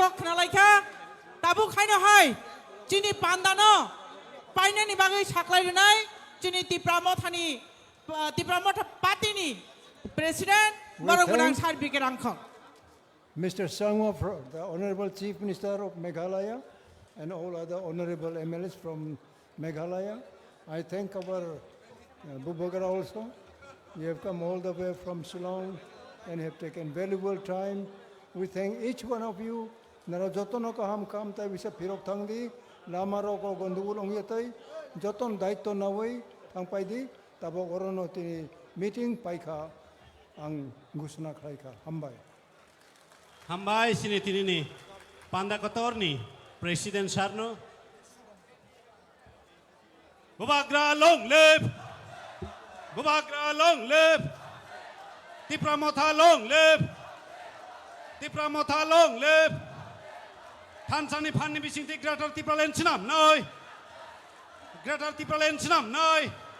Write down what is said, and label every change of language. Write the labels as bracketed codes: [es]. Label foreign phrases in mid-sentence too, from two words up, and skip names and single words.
[trp] कक नालायखा दाबो खायनो हाय जोंनि पान्दानो पाइनानि बागै साख्लायनाय जोंनि त्रिपुरा मथा पार्टीनि प्रेसिडेन्ट बरगोनां सार्बिके रांखौ [en] Mr. Sangma, the Honorable Chief Minister of Meghalaya, and all other honorable MLAs from Meghalaya. I thank our Bubagara also. You have come all the way from Shillong and have taken valuable time. We thank each one of you. [trp] Nara jotono ka ham kam tai bisa pirok thangdi, lamaro ko gondugul ongyatai, joton daito nawai thangpai di, tabo orono ti meeting paika ang gusna khaika hambai. Hambai sini tinini panda kotorni Presiden Sarno Bubagra [en] long live [trp] Bubagra [en] long live [trp] Tipra Motha [en] long live [trp] Tipra Motha [en] long live [trp] Tansani Pani Bising Greater Tipra Lensinam noi Greater Tipra Lensinam noi